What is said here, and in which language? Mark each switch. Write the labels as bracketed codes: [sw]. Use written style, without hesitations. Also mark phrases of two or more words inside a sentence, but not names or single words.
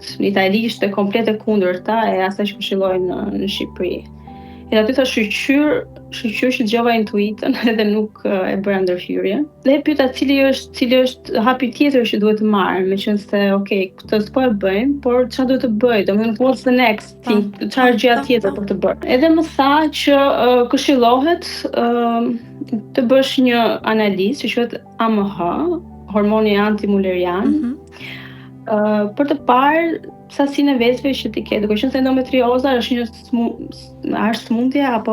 [sq] Në Itali ishte komplet e kundërta e asaj që këshilloi në Shqipëri. Edhe aty tha shqyr që dëgjova intuitën edhe nuk e bëra ndërhyrje. Dhe e pyeta cili është hapi tjetër që duhet të marr, meqense okay, këtë s'po e bëjmë, por çfarë duhet të bëj? [en] Domethënë what's the next thing? [sq] Çfarë gjëja tjetër për të bërë? Edhe më tha që këshillohet të bësh një analizë që quhet AMH, hormoni antimulerian. Për të parë sasinë e vezëve që ti ke. Duke qenë se endometrioza është një smundje apo